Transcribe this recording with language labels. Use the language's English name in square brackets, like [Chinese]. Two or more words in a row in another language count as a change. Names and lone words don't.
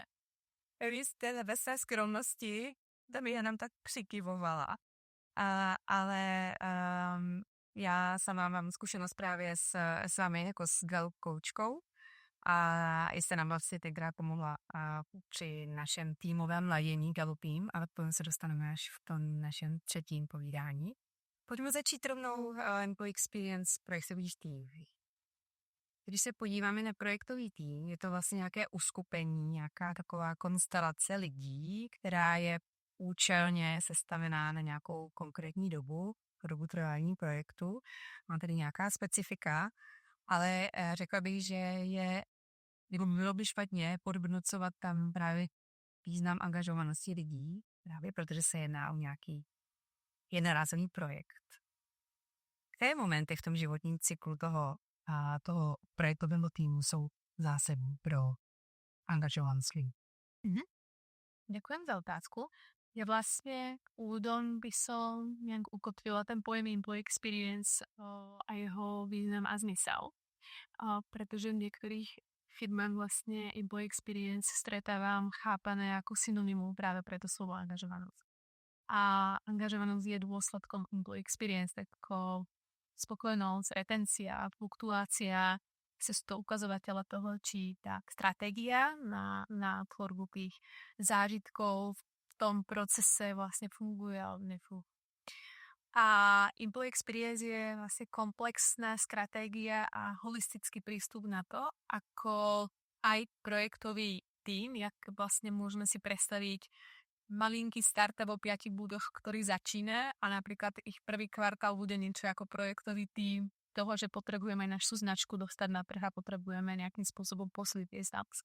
[Czech] Vy jste ve své skromnosti, tam já nám tak přikyvovala, ale já sama mám zkušenost právě s vámi jako s Gallup koučkou a jste nám vlastně tenkrát pomohla při našem týmovém ladění Gallupím, ale potom se dostaneme až v tom našem třetím povídání. Pojďme začít rovnou [English] employee experience [Czech] projektových týmů. Když se podíváme na projektový tým, je to vlastně nějaké uskupení, nějaká taková konstelace lidí, která je účelně sestavená na nějakou konkrétní dobu trvání projektu. Má tedy nějaká specifika, ale řekla bych, že bylo by špatně podhodnocovat tam právě význam angažovanosti lidí, právě protože se jedná o nějaký jednorázový projekt. Které momenty v tom životním cyklu toho projektového týmu jsou zásadní pro angažovanost lidí? [Slovak] Ďakujem za otázku. Ja vlastne úvodom by som nejak ukotvila ten pojem [English] employee experience [Slovak] a jeho význam a zmysel. Pretože v niektorých firmách vlastne [English] employee experience [Slovak] stretávam chápané ako synonymum práve pre to slovo angažovanosť. A angažovanosť je dôsledkom [English] employee experience, [Slovak] tako spokojnosť, retencia, fluktuácia, sú to ukazovatele toho, či tá stratégia na tvorbu tých zážitkov v tom procese vlastne funguje alebo nefunguje. A [English] employee experience [Slovak] je vlastne komplexná stratégia a holistický prístup na to, ako aj projektový tým, jak vlastne môžeme si predstaviť malinký startup o 5 budoch, ktorý začína a napríklad ich prvý kvartál bude niečo ako projektový tým toho, že potrebujeme aj našu značku dostať na trh a potrebujeme nejakým spôsobom posiliť tie sales.